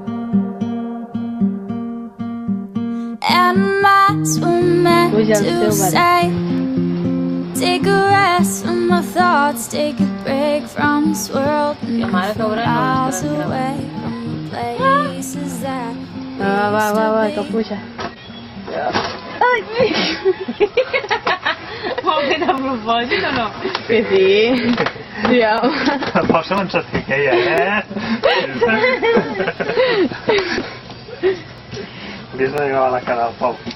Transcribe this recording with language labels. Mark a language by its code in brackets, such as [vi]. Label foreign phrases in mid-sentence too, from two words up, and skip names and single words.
[en] Am I too meant to say? Take a rest from my thoughts, take a break from this world, and you feel miles away from the places that we used to be. [ca] Va, que puja. Ho heu fet a propòsit o no? Que sí. Ja. El Pau se me'n sap què hi ha, Hauries de gravar la cara del Pau.